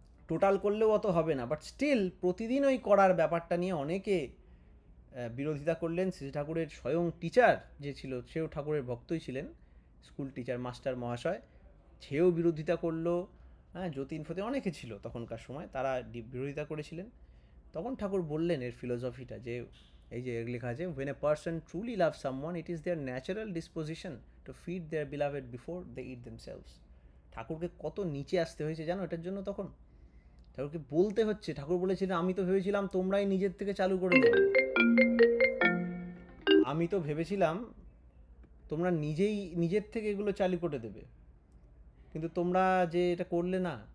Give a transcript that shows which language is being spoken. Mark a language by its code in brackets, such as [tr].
[bn] Total করলেও অত হবে না, বাট স্টিল প্রতিদিন ওই করার ব্যাপারটা নিয়ে অনেকে বিরোধিতা করলেন। শ্রী ঠাকুরের স্বয়ং টিচার যে ছিল, সেও ঠাকুরের ভক্তই ছিলেন, স্কুল টিচার মাস্টার মহাশয়, সেও বিরোধিতা করলো। হ্যাঁ, যতীন ফতীন অনেকে ছিল তখনকার সময়, তারা বিরোধিতা করেছিলেন। তখন ঠাকুর বললেন এর ফিলোসফিটা, যে এই যে লেখা আছে, [en] when a person truly loves someone it is their natural disposition to feed their beloved before they eat themselves. [bn] ঠাকুরকে কত নিচে আসতে হয়েছে জানো এটার জন্য? তখন ঠাকুরকে বলতে হচ্ছে, ঠাকুর বলেছিলেন আমি তো ভেবেছিলাম তোমরাই নিজের থেকে চালু করে দেবে, আমি তো ভেবেছিলাম তোমরা নিজেই নিজের থেকে এগুলো চালু করে দেবে, কিন্তু তোমরা যে এটা করলে না।